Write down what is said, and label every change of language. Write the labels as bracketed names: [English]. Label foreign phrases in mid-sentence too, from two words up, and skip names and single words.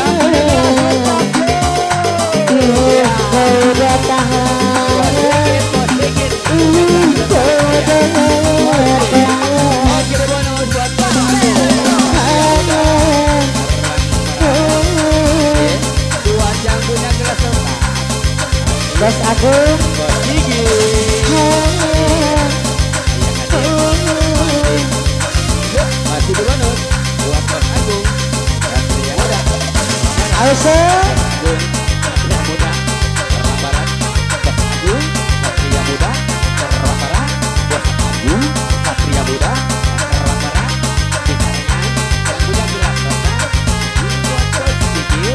[Indonesian] Engkau datang, Bos Agung, Masih bonus buat Bos Agung. Satria Muda. Auso, Satria Muda. Terang Barat. Bos Agung. Satria Muda. Terang Barat. Bos Agung. Satria Muda. Terang Barat. Sisanya yang muda jelas kota. Buat Bos Sigit.